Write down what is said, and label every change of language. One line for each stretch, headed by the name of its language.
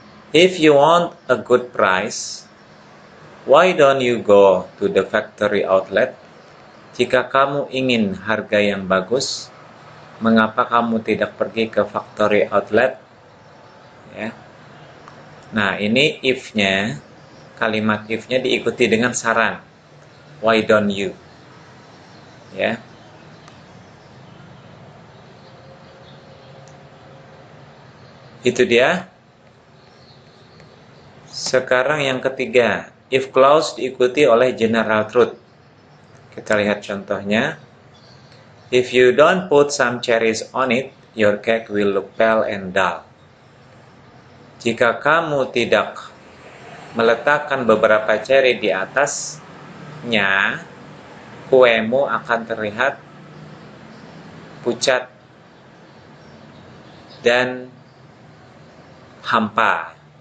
English: If you want a good price, why don't you go to the factory outlet?
Indonesian: Jika kamu ingin harga yang bagus, mengapa kamu tidak pergi ke factory outlet? Ya. Nah, ini if-nya, kalimat if-nya diikuti dengan saran.
English: Why don't you? Ya.
Indonesian: Itu dia. Sekarang yang ketiga, if clause diikuti oleh general truth. Kita lihat contohnya.
English: If you don't put some cherries on it, your cake will look pale and dull.
Indonesian: Jika kamu tidak meletakkan beberapa cherry di atasnya, kuemu akan terlihat pucat dan hampa.